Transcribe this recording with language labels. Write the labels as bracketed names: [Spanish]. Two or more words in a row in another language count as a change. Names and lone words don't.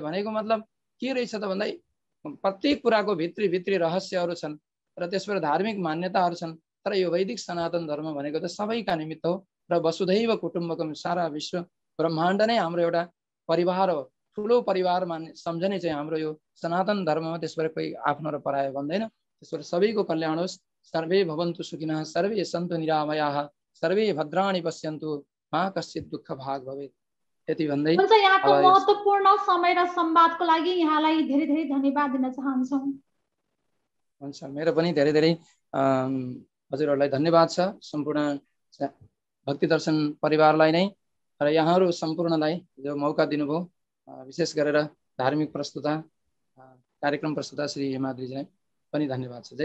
[Nepali] भनेको मतलब के रहेछ त भन्दा प्रत्येक कुराको भित्री रहस्यहरू छन् र त्यसबाट धार्मिक मान्यताहरू छन्। तर यो वैदिक सनातन धर्म भनेको त सबैका निमित्त हो र [Sanskrit] वसुधैव कुटुम्बकम [Nepali] सारा विश्व ब्रह्माण्ड नै हाम्रो एउटा परिवार हो। ठुलो परिवार सम्झने चाहिँ हाम्रो यो सनातन धर्म हो। त्यसबाट कोही आफ्नो र परायो भन्दैन। त्यसबाट सबैको कल्याण होस्। [Sanskrit] सर्वे भवन्तु सुखिनः सर्वे सन्तु निरामयाः सर्वे भद्राणि पश्यन्तु मा कश्चित् दुःख भाग भवेत् [Nepali] यति भन्दै हुन्छ, यहाँको अब महत्त्वपूर्ण समय र संवादको लागि यहाँलाई धेरै धेरै धन्यवाद दिन चाहन्छौँ। हुन्छ, मेरो पनि धेरै धेरै हजुरहरूलाई धन्यवाद छ, सम्पूर्ण भक्ति दर्शन परिवारलाई नै र यहाँहरू सम्पूर्णलाई जो मौका दिनुभयो, विशेष गरेर धार्मिक प्रस्तुता कार्यक्रम प्रस्तुता श्री हेमाद्रीजीलाई पनि धन्यवाद छ।